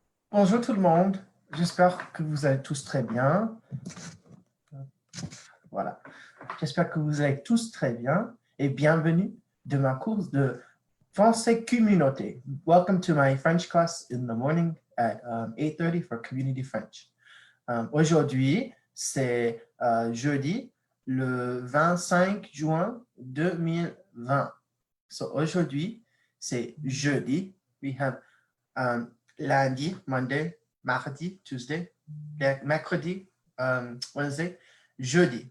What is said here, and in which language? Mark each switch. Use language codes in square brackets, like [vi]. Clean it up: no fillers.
[fr] Bonjour tout le monde, j'espère que vous allez tous très bien. Voilà, j'espère que vous allez tous très bien et bienvenue de ma course de français communauté. [en] Welcome to my French class in the morning at 8:30 for community French. [fr] Aujourd'hui, c'est jeudi, le 25 juin 2020. [en] So [fr] aujourd'hui, c'est jeudi. [en] We have lundi, Monday, mardi, Tuesday, mercredi, Wednesday, jeudi.